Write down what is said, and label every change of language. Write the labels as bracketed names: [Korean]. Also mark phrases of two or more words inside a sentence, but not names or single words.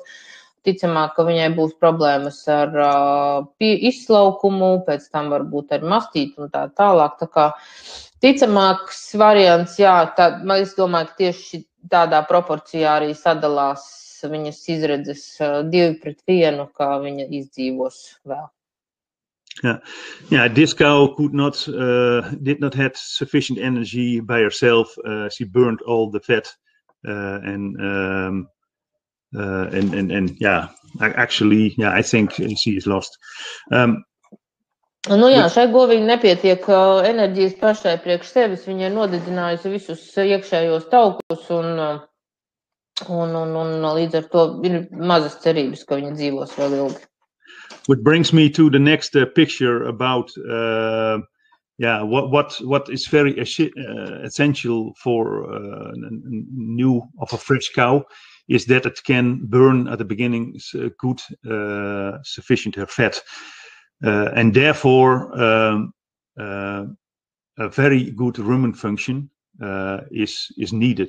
[Latvian] Ticamāk, ka viņai būs problēmas ar izslaukumu, pēc tam varbūt ar mastīti un tā tālāk. Tā kā ticamāks variants, es domāju, ka tieši tādā proporcijā arī sadalās viņas izredzes 2-1, kā viņa izdzīvos vēl. [English] Yeah. This cow did not have sufficient energy by herself. She burned all the fat, I think she is lost. [Latvian] Šai govī nepietiek enerģijas pašai priekš sevis. Viņa ir nodedzinājusi visus iekšējos taukus un līdz ar to ir mazas cerības, ka viņa dzīvos vēl ilgi. [English] Which brings me to the next picture about what is very essential for a fresh cow is that it can burn at the beginning good sufficient fat, and therefore a very good rumen function is needed.